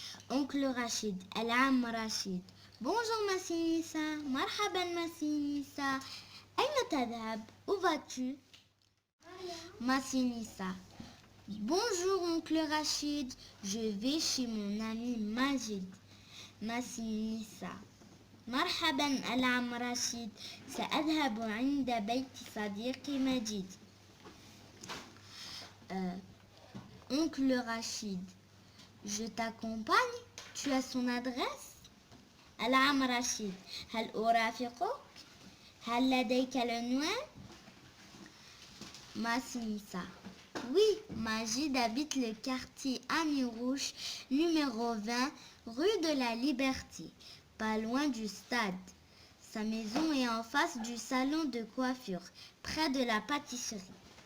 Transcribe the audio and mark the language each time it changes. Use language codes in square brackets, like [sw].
[fr] Oncle Rachid. [ar] العم رشيد. [fr] Bonjour Massinissa. [ar] مرحبا Massinissa. أين تذهب? [fr] Où vas-tu? [ar] Massinissa. [fr] Bonjour oncle Rachid. Je vais chez mon ami Majid. [ar] Massinissa. مرحبا العم رشيد. سأذهب عند بيت صديقي مجيد. [fr] Oncle Rachid. Je t'accompagne? Tu as son adresse? [ar] العم رشيد. هل أرافقك؟ هل لديك العنوان؟ Massinissa. [fr] Oui, Majid habite le quartier Amirouche, numéro 20, rue de la Liberté, pas loin du stade. Sa maison est en face du salon de coiffure, près de la pâtisserie.